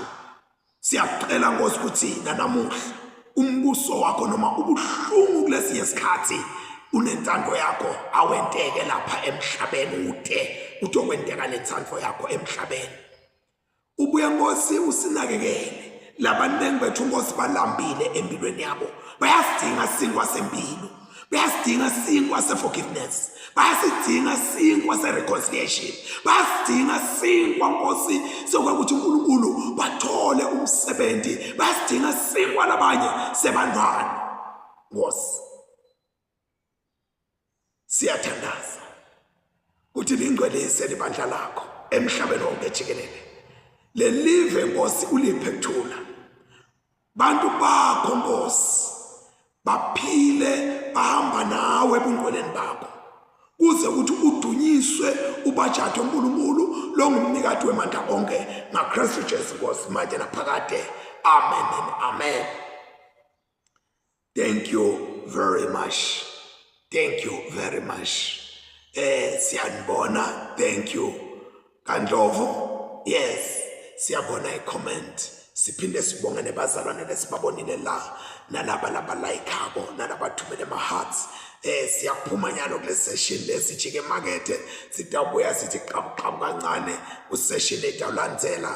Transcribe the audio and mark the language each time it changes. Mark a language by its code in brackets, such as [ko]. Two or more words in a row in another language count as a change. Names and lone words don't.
[ss] Siyacela Nkosi ukuthi nanamuhla umbuso wakho noma ubuhlungu kulesi isikhathi unentando yakho awenteke lapha emhlabeni, uthi okwenteka lentando yakho emhlabeni. Ubuye Nkosi usinakekele labanengi bethu Nkosi balambile empilweni yabo, bayasidinga sinkwa sempilo, bayasidinga sinkwa se-forgiveness, bayasidinga sinkwa se-reconciliation, bayasidinga sinkwa Nkosi sokuthi uNkulunkulu bathole umsebenzi, bayasidinga sinkwa labanye sebantwana. Nkosi siyathandaza ukuthi lingcwelise libandla lakho emhlabeni wonke jikelele. Lelive Nkosi uliphe kuthula, bantu bakho Nkosi baphile bahamba nawe ebungcweleni bakho, kuze ukuthi udunyiswe ubajathe uNkulunkulu lo ngumnikati wemandla onke ngaKristu Jesu Nkosi manje naphakade. [en] Amen and amen. Thank you very much. Thank you very much. Siyanibona. Thank you. [ss] Kandlovu. Yes. Siyabona i-comment. Siphinde sibonge nebazalwane lesibabonile la nalaba labalayikabo nalabathumele ama-hearts. Siyaphuma nyalo kule session lesijike emakethe, sitabuya sithi qabuqabu kancane ku-session etawulandzela.